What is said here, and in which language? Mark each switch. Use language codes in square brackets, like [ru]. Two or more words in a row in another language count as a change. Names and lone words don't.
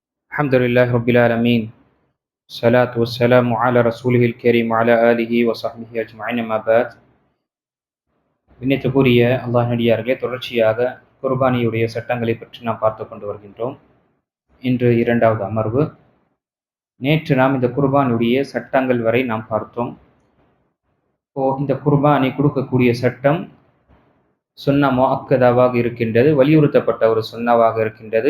[ar] الحمد لله رب العالمين الصلاة والسلام على رسوله الكريم وعلى آله وصحبه أجمعين ما بعد [ta] விண்ணத்துக்குரிய அல்லாஹ் நடிகார்களே, தொடர்ச்சியாக குர்பானியுடைய சட்டங்களை பற்றி நாம் பார்த்து கொண்டு வருகின்றோம். இன்று இரண்டாவது அமர்வு. நேற்று நாம் இந்த குர்பானுடைய சட்டங்கள் வரை நாம் பார்த்தோம். இந்த குர்பானை கொடுக்கக்கூடிய சட்டம் சுன்னா முஅக்கதாவாக இருக்கின்றது, வலியுறுத்தப்பட்ட ஒரு சுன்னாவாக இருக்கின்றது.